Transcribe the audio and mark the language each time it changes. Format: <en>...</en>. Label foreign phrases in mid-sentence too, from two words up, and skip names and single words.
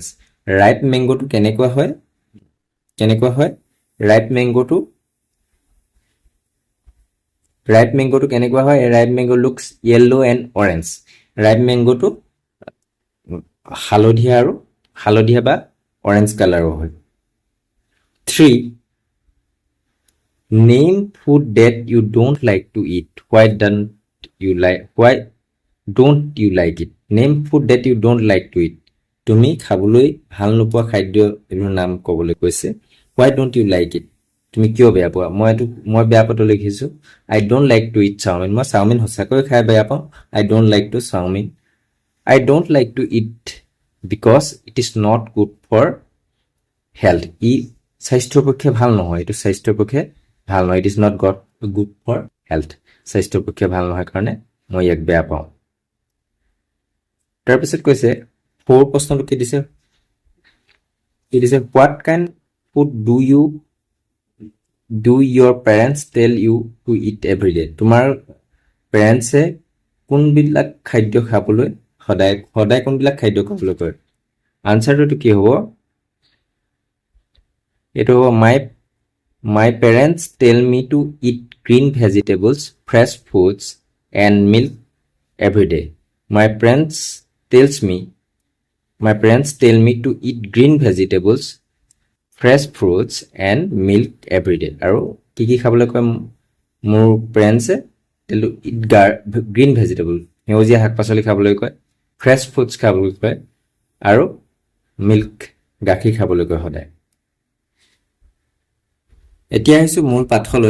<en>ripe mangoto</en> <as>কেনেকুৱা হয়?</as> <en>ripe mangoto</en> <as>কেনেকুৱা হয়?</as> <en>ripe mango looks yellow and orange. ripe mangoto</en> <as>হালধীয়া বা অৰেঞ্জ কালাৰো হয়।</as> <en>3. name food that you don't like to eat. Why don't you like it? Name food that you don't like to eat.</en> <as>তুমি খাবলৈ ভাল নোপোৱা খাদ্য এইবোৰ নাম ক'বলৈ কৈছে।</as> <en>Why don't you like it?</en> <as>তুমি কিয় বেয়া পোৱা? মই বেয়া পোৱাটো লিখিছো।</as> <en>I don't like to eat চাওমিন।</en> <as>মই চাওমিন সঁচাকৈ খাই বেয়া পাওঁ।</as> <en>I don't like to চাওমিন। I don't like to eat because it is not good for health.</en> <as>ই স্বাস্থ্যৰ পক্ষে ভাল নহয়, এইটো স্বাস্থ্যৰ পক্ষে ভাল নহয়।</as> <en>It is not good for health.</en> <as>স্বাস্থ্যৰ পক্ষে ভাল নহয় কাৰণে মই ইয়াক বেয়া পাওঁ। তাৰপিছত কৈছে 4 প্ৰশ্নটো কি দিছে?</as> <en>What kind food do your parents tell you to eat every day?</en> <as>তোমাৰ পেৰেণ্টছে কোনবিলাক খাদ্য খাবলৈ সদায় কোনবিলাক খাদ্য খাবলৈ কয়? আনচাৰটো কি হ'ব? এইটো হ'ব</as> <en>My parents tell me to eat green vegetables, fresh foods, and milk every day. My parents tells me My parents tell me to eat green vegetables, fresh fruits, and milk every day.</en> <as>আৰু কি খাবলৈ কয় মোৰ পেৰেণ্টছে</as> <en>tell to eat green vegetable</en> <as>সেউজীয়া শাক পাচলি খাবলৈ কয়,</as> <en>fresh foods</en> <as>খাবলৈ কয় আৰু মিল্ক গাখীৰ খাবলৈ কয় সদায়। এতিয়া আহিছোঁ মূল পাঠলৈ।</as>